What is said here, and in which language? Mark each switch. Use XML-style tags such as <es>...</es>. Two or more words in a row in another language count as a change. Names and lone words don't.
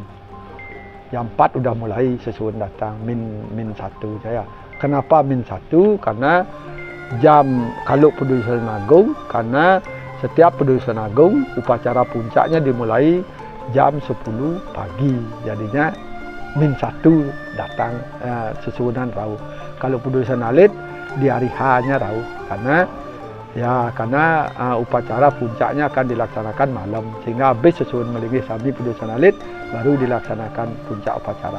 <id>Jam 4 udah mulai sesuun datang min 1 saya. Kenapa Min 1? Karena jam kalau Pendudusan Agung, karena setiap Pendudusan Agung upacara puncaknya dimulai jam 10 pagi. Jadinya Min 1 datang</id> <ban>sesuunan rauh.</ban> <id>Kalau Pendudusan Alit di hari H-nya rauh karena upacara puncaknya akan dilaksanakan malam, sehingga habis</id> <ban>sesuun melingih sami</ban> <id>Pendudusan Alit baru dilaksanakan puncak upacara.</id>